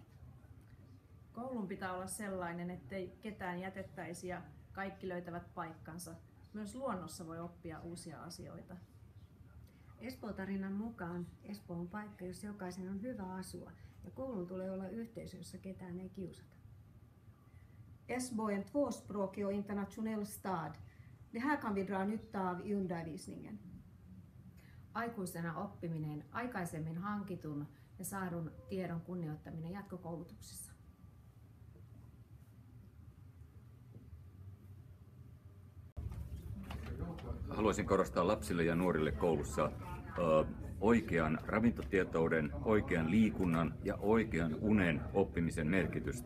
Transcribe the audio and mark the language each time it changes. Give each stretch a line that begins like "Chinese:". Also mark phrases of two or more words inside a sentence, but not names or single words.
Finnish: Koulun pitää olla sellainen, ettei ketään jätettäisi ja kaikki löytävät paikkansa. Myös luonnossa voi oppia uusia asioita. Espoo-tarinan mukaan Espoo on paikka, jossa jokaisen on hyvä asua, ja koulun tulee olla yhteisö, jossa ketään ei kiusata.
Swedish: Esbo är en tvåspråkig och internationell stad. Det här kan vi dra nytta av i undervisningen.
Finnish: Aikuisena oppiminen, aikaisemmin hankitun ja saadun tiedon kunnioittaminen jatkokoulutuksessa. Haluaisin korostaa lapsille ja nuorille koulussa oikean ravintotietouden, oikean liikunnan ja oikean unen oppimisen merkitystä.